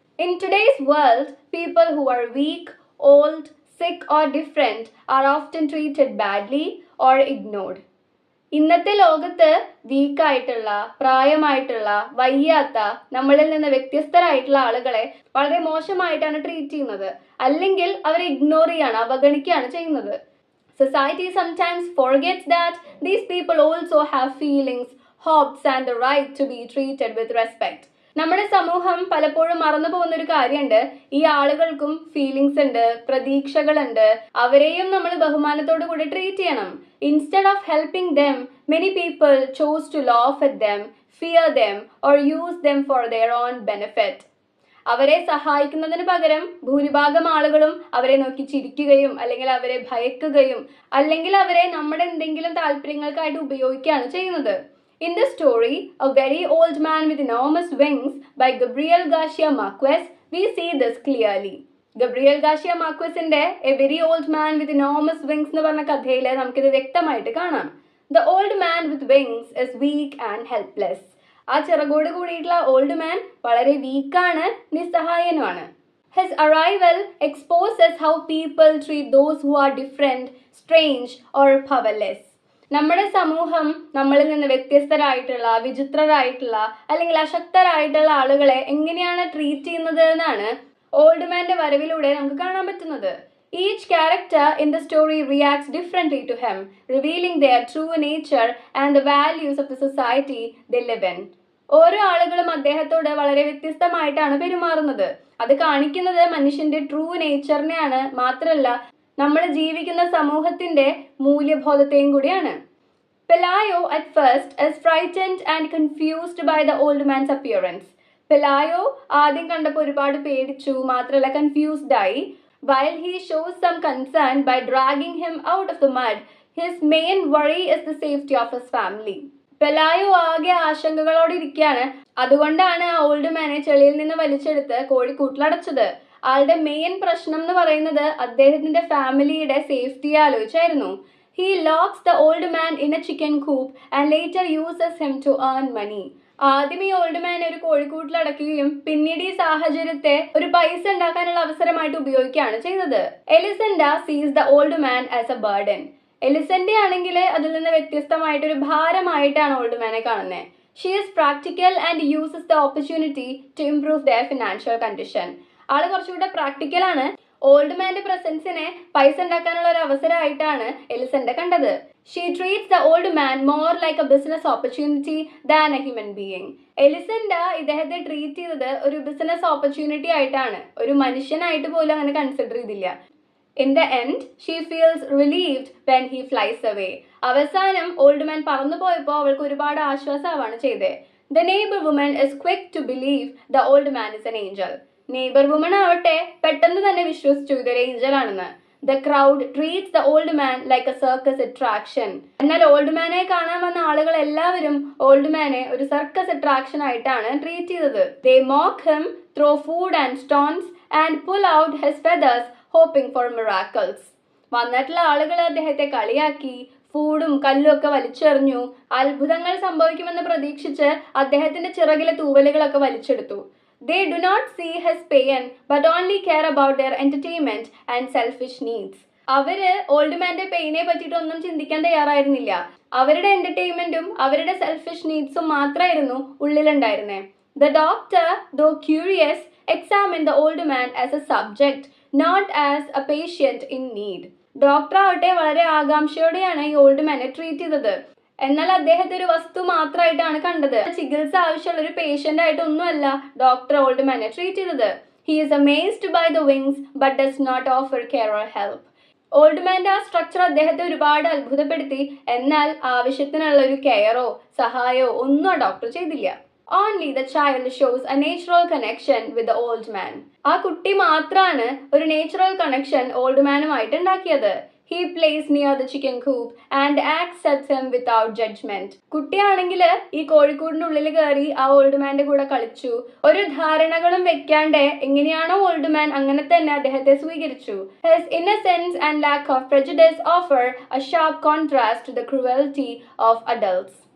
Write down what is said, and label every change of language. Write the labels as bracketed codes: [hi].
[en] In today's world, people who are weak, old, sick or different are often treated badly or ignored. [ml] ഇന്നത്തെ ലോകത്ത് വീക്കായിട്ടുള്ള, പ്രായമായിട്ടുള്ള, വയ്യാത്ത, നമ്മളിൽ നിന്ന് വ്യത്യസ്തരായിട്ടുള്ള ആളുകളെ വളരെ മോശമായിട്ടാണ് ട്രീറ്റ് ചെയ്യുന്നത്. അല്ലെങ്കിൽ അവരെ ഇഗ്നോർ ചെയ്യാണ്, അവഗണിക്കുകയാണ് ചെയ്യുന്നത്. [en] Society sometimes forgets that these people also have feelings, hopes and the right to be treated with respect. [ml] നമ്മുടെ സമൂഹം പലപ്പോഴും മറന്നു പോകുന്ന ഒരു കാര്യമുണ്ട്. ഈ ആളുകൾക്കും ഫീലിങ്സ് ഉണ്ട്, പ്രതീക്ഷകളുണ്ട്. അവരെയും നമ്മൾ ബഹുമാനത്തോടു കൂടി ട്രീറ്റ് ചെയ്യണം. [en] Instead of helping them, many people chose to laugh at them, fear them or use them for their own benefit. [ml] അവരെ സഹായിക്കുന്നതിന് പകരം ഭൂരിഭാഗം ആളുകളും അവരെ നോക്കി ചിരിക്കുകയും അല്ലെങ്കിൽ അവരെ ഭയക്കുകയും അല്ലെങ്കിൽ അവരെ നമ്മുടെ എന്തെങ്കിലും താല്പര്യങ്ങൾക്കായിട്ട് ഉപയോഗിക്കുകയാണ് ചെയ്യുന്നത്. [en] In this story, A Very Old Man with Enormous Wings by Gabriel Garcia Marquez, we see this clearly. [ml] Gabriel Garcia Marquezന്റെ A Very Old Man with Enormous Wings എന്ന് പറഞ്ഞ കഥയിൽ നമുക്കിത് വ്യക്തമായിട്ട് കാണാം. [en] The old man with wings is weak and helpless. [ml] ആ ചിറകോട് കൂടിയിട്ടുള്ള old man വളരെ വീക്കാണ്, നിസ്സഹായനുമാണ്. [en] His arrival exposes how people treat those who are different, strange or powerless. [ml] നമ്മുടെ സമൂഹം നമ്മളിൽ നിന്ന് വ്യത്യസ്തരായിട്ടുള്ള, വിചിത്രരായിട്ടുള്ള അല്ലെങ്കിൽ അശക്തരായിട്ടുള്ള ആളുകളെ എങ്ങനെയാണ് ട്രീറ്റ് ചെയ്യുന്നത് എന്നാണ് ഓൾഡ് മാന്റെ വരവിലൂടെ നമുക്ക് കാണാൻ പറ്റുന്നത്. [en] Each character in the story reacts differently to him, revealing their true nature and the values of the society they live in. [ml] ഓരോ ആളുകളും അദ്ദേഹത്തോട് വളരെ വ്യത്യസ്തമായിട്ടാണ് പെരുമാറുന്നത്. അത് കാണിക്കുന്നത് മനുഷ്യന്റെ ട്രൂ നേച്ചറിനെയാണ്, മാത്രമല്ല നമ്മൾ ജീവിക്കുന്ന സമൂഹത്തിന്റെ മൂല്യബോധത്തെയും കൂടിയാണ്. [en] Pelayo at first is frightened and confused by the old man's appearance. [ml] Pelayo ആദ്യം കണ്ടപ്പോൾ ഒരുപാട് പേടിച്ചു, മാത്രമല്ല കൺഫ്യൂസ്ഡ് ആയി. [en] While he shows some concern by dragging him out of the mud, his main worry is the safety of his family. [ml] പെലായോ ആകെ ആശങ്കകളോടെ ഇരിക്കുകയാണ്. അതുകൊണ്ടാണ് ആ ഓൾഡ് മാനെ ചെളിയിൽ നിന്ന് വലിച്ചെടുത്ത് കോഴിക്കൂട്ടിലടച്ചത്. ആളുടെ മെയിൻ പ്രശ്നം എന്ന് പറയുന്നത് അദ്ദേഹത്തിന്റെ ഫാമിലിയുടെ സേഫ്റ്റിയെ ആലോചിച്ചായിരുന്നു. [en] He locks the old man in a chicken coop and later uses him to earn money. [ml] ആദ്യം ഈ ഓൾഡ് മാനെ ഒരു കോഴിക്കൂട്ടിൽ അടക്കുകയും പിന്നീട് ഈ സാഹചര്യത്തെ ഒരു പൈസ ഉണ്ടാക്കാനുള്ള അവസരമായിട്ട് ഉപയോഗിക്കുകയാണ് ചെയ്തത്. [en] Elisenda sees the old man as a burden. [ml] എലിസന്റെ ആണെങ്കിൽ അതിൽ നിന്ന് വ്യത്യസ്തമായിട്ട് ഒരു ഭാരമായിട്ടാണ് ഓൾഡ് മാനെ കാണുന്നത്. [en] She is practical and uses the opportunity to improve their financial condition. [ml] ആള് കുറച്ചുകൂടെ പ്രാക്ടിക്കൽ ആണ്. ഓൾഡ് മാന്റെ പ്രസൻസിനെ പൈസ ഉണ്ടാക്കാനുള്ള ഒരു അവസരമായിട്ടാണ് എലിസണ്ട കണ്ടത്. [en] She treats the old man more like a business opportunity than a human being. [ml] എലിസണ്ട ഇദ്ദേഹത്തെ ട്രീറ്റ് ചെയ്തത് ഒരു ബിസിനസ് ഓപ്പർച്യൂണിറ്റി ആയിട്ടാണ്, ഒരു മനുഷ്യനായിട്ട് പോലും അങ്ങനെ കൺസിഡർ ചെയ്തില്ല. [en] In the end, she feels relieved when he flies away. [ml] അവസാനം ഓൾഡ് മാൻ പറന്നു പോയപ്പോൾ അവൾക്ക് ഒരുപാട് ആശ്വാസമാണ് ചെയ്തത്. [en] The neighbor woman is quick to believe the old man is an angel. [ml] Neighbour woman ആവട്ടെ പെട്ടെന്ന് തന്നെ വിശ്വസിച്ചു ഇതൊരു ഏഞ്ചൽ ആണെന്ന്. [en] The crowd treats the old man like a circus attraction. [ml] എന്നാൽ ഓൾഡ് മാനെ കാണാൻ വന്ന ആളുകൾ എല്ലാവരും ഓൾഡ് മാനെ ഒരു സർക്കസ് അട്രാക്ഷൻ ആയിട്ടാണ് ട്രീറ്റ് ചെയ്തത്. [en] They mock him, throw food and stones and pull out his feathers hoping for miracles. [ml] വന്നിട്ടുള്ള ആളുകൾ അദ്ദേഹത്തെ കളിയാക്കി, ഫൂഡും കല്ലും ഒക്കെ വലിച്ചെറിഞ്ഞു. അത്ഭുതങ്ങൾ സംഭവിക്കുമെന്ന് പ്രതീക്ഷിച്ച് അദ്ദേഹത്തിന്റെ ചിറകിലെ തൂവലുകളൊക്കെ വലിച്ചെടുത്തു. [en] They do not see his pain but only care about their entertainment and selfish needs. [ml] അവര് ഓൾഡ് മാന്റെ പെയിനെ പറ്റിയിട്ടൊന്നും ചിന്തിക്കാൻ തയ്യാറായിരുന്നില്ല. അവരുടെ എന്റർടൈൻമെന്റും അവരുടെ സെൽഫിഷ് നീഡ്സും മാത്രമായിരുന്നു ഉള്ളിലുണ്ടായിരുന്നേ. [en] The doctor, though curious, examined the old man as a subject, not as a patient in need. [ml] Doctor ആവട്ടെ വളരെ ആകാംക്ഷയോടെയാണ് ഈ old മാനെ treat ചെയ്തത്. എന്നാൽ അദ്ദേഹത്തെ ഒരു വസ്തു മാത്രമായിട്ടാണ് കണ്ടത്. ചികിത്സ ആവശ്യമുള്ള ഒരു പേഷ്യന്റ് ആയിട്ടൊന്നുമല്ല ഡോക്ടർ ഓൾഡ് മാനെ ട്രീറ്റ് ചെയ്തത്. [en] He is amazed by the wings but does not offer care or help. [ml] Old മാന്റെ ആ സ്ട്രക്ചർ അദ്ദേഹത്തെ ഒരുപാട് അത്ഭുതപ്പെടുത്തി. എന്നാൽ ആവശ്യത്തിനുള്ള ഒരു കെയറോ സഹായമോ ഒന്നും ആ ഡോക്ടർ ചെയ്തില്ല. [en] Only the child shows a natural connection with the old man. [ml] ആ കുട്ടി മാത്രമാണ് ഒരു നാച്ചുറൽ കണക്ഷൻ ഓൾഡ് മാനുമായിട്ട് ഉണ്ടാക്കിയത്. [en] He plays near the chicken coop and accepts him without judgment. [ml] കുട്ടിയാണെങ്കിൽ ഈ കോഴിക്കൂടിന്റെ ഉള്ളിൽ കയറി ആ ഓൾഡ് മാന്റെ കൂടെ കളിച്ചു. ഒരു ധാരണകളും വെക്കാണ്ട് എങ്ങനെയാണോ ഓൾഡ് മാൻ അങ്ങനെ തന്നെ അദ്ദേഹത്തെ സ്വീകരിച്ചു. [en] His innocence and lack of prejudice offer a sharp contrast to the cruelty of adults.